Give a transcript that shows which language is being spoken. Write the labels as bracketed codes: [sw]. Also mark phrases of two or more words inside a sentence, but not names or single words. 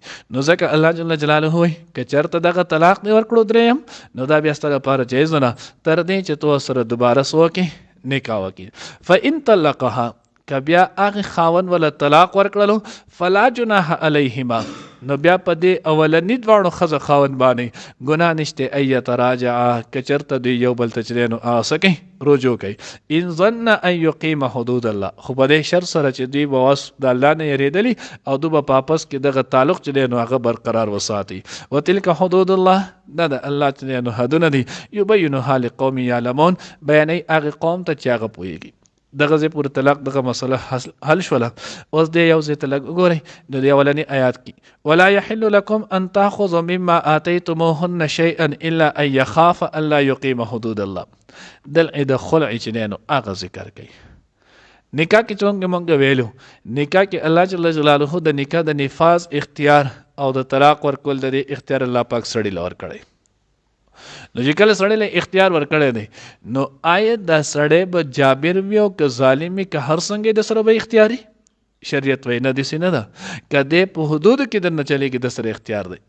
[ps] نو ځکه الله [ar] جل جلاله [ps] وایي که چېرته دغه طلاق دې ورکړو درېیم نو دا بیا ستا لپاره جایز نه تر دې چې تو سره دوباره څه وکړي نکاح وکړي. [ar] فإن طلقها [ps] که بیا هغې خاوند وله طلاق ورکړلو [ar] فلا جناح علیهما [ps] نو بیا په دې اولني دواړو ښځه خاوند باندې ګناه نشته [ar] ان یتراجعا [ps] که چېرته دوی یو بل ته چې دی نو هغه څه کوي رجوع کوي [ar] ان ظن ان یقیم حدود الله [ps] خو په دې شرط سره چې دوی به اوس د الله نه یېرېدلي او دوی به په آپس کې دغه تعلق چې دی نو هغه برقرار وساتي. [ar] وتلک حدود الله [ps] دا د الله چې دی نو حدونه دي [ar] یبینها لقوم یعلمون [ps] بیانوي هغې قوم ته چې هغه پوهېږي. دغه ځای پورې طلاق دغه مسله حل شوله. اوس دې یو ځای ته لږ وګورئ د دې اولني آیات کې [ar] ولا یحل لکم ان تاخذوا مما آتیتموهن شیئا الا ان یخاف الا یقیم حدود الله. [ps] دلته د خلع چې دی نو هغه ذکر کوي. نکاح کې څنګه مونږ ویلو نکاح کې الله [ar] جل جلاله [ps] د نکاح د نفاذ اختیار او د طلاق ورکول د دې اختیار الله پاک سړي له ورکړی. نو چې کله سړی له اختیار ورکړی دی نو آیا دا سړی به جابر وي او که ظالم وي که هر څنګه د سره به اختیاري شریعت وایي نه داسې نه ده که دی په حدودو کې درنه چلېږي د سره اختیار دی.